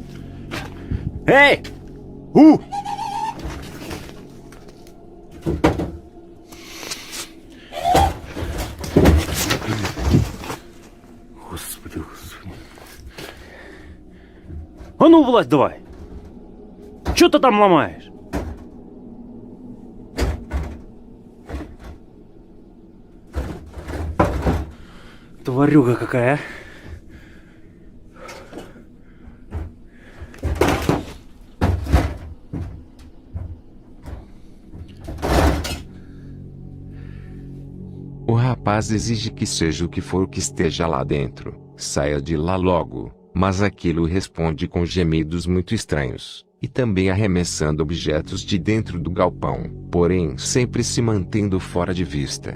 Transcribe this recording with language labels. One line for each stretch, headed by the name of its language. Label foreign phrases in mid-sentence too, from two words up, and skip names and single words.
Russian: Эй! Господи, господи. А ну, влазь давай! Чё ты там ломаешь? Тварюга какая, а?
Portuguese: O rapaz exige que seja o que for que esteja lá dentro, saia de lá logo, mas aquilo responde com gemidos muito estranhos, e também arremessando objetos de dentro do galpão, porém sempre se mantendo fora de vista.